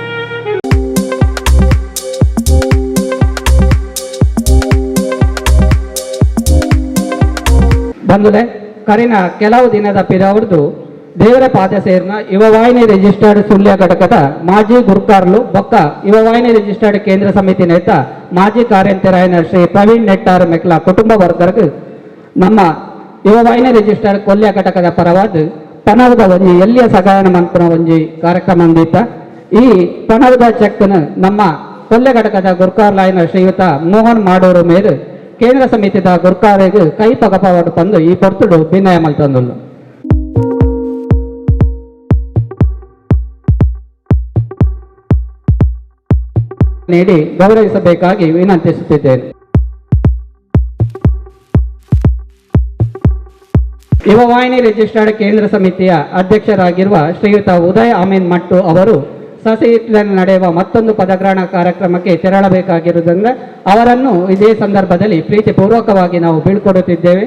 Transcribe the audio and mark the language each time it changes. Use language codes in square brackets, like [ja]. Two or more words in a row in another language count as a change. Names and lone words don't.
[tcy] ಬಂಧುಲೆ ಕರಿನ ಕೆಲವು ದಿನದ ಪಿರವರ್ದು ದೇವರ ಪಾದ ಸೇರಿನ ಯುವವಾಹಿನಿ ರಿಜಿಸ್ಟರ್ಡ್ ಸುಳ್ಯ ಘಟಕದ ಮಾಜಿ ಗುರ್ಕಾರ್ಲು ಬೊಕ್ಕ ಯುವವಾಹಿನಿ ರಿಜಿಸ್ಟರ್ಡ್ ಕೇಂದ್ರ ಸಮಿತಿ ನೇತ ಮಾಜಿ ಕಾರ್ಯಂತರಾಯನ ಶ್ರೀ ಪ್ರವೀಣ್ ನೆಟ್ಟಾರ್ ಮೆಕ್ಲ ಕುಟುಂಬ ವರ್ಗರ್ಗ್ ನಮ್ಮ ಯುವವಾಹಿನಿ ರಿಜಿಸ್ಟರ್ಡ್ ಕೊಲ್ಯ ಘಟಕದ ಪರವಾದ ಪಣವದ ಒಂಜಿ ಎಲ್ಲಿಯ ಸಗಾಯನ ಮನ್ಪುನ ಒಂಜಿ ಕಾರ್ಯಕ್ರಮ ಅಂದಿತ್ತ. ಈ ಪಣವದ ಚೆಕ್ನ ನಮ್ಮ ಕೊಲ್ಯ ಘಟಕದ ಗುರ್ಕಾರ್ಲಾಯನ ಶ್ರೀಯುತ ಮೋಹನ್ ಮಾಡೂರು ಮೇರು ಕೇಂದ್ರ ಸಮಿತಿದ ಗುರ್ಕಾರಿಗೆ ಕೈ ಪಗಪವಾಡು ತಂದು ಈ ಪೊರ್ತುಡು ಭಿನ್ನಯ ಮಲ್ತಂದುಲ್ಲು. [kn] ನೀಡಿ ಗೌರವಿಸಬೇಕಾಗಿ ವಿನಂತಿಸುತ್ತಿದ್ದೇನೆ. ಯುವವಾಹಿನಿ ರಿಜಿಸ್ಟರ್ಡ್ ಕೇಂದ್ರ ಸಮಿತಿಯ ಅಧ್ಯಕ್ಷರಾಗಿರುವ ಶ್ರೀಯುತ ಉದಯ್ ಆಮೀನ್ ಮಟ್ಟು ಅವರು ಸಸಿಹಿತ್ಲಿನಲ್ಲಿ ನಡೆಯುವ ಮತ್ತೊಂದು ಪದಗ್ರಹಣ ಕಾರ್ಯಕ್ರಮಕ್ಕೆ ತೆರಳಬೇಕಾಗಿರುವುದರಿಂದ ಅವರನ್ನು ಇದೇ ಸಂದರ್ಭದಲ್ಲಿ ಪ್ರೀತಿಪೂರ್ವಕವಾಗಿ ನಾವು ಬೀಳ್ಕೊಡುತ್ತಿದ್ದೇವೆ.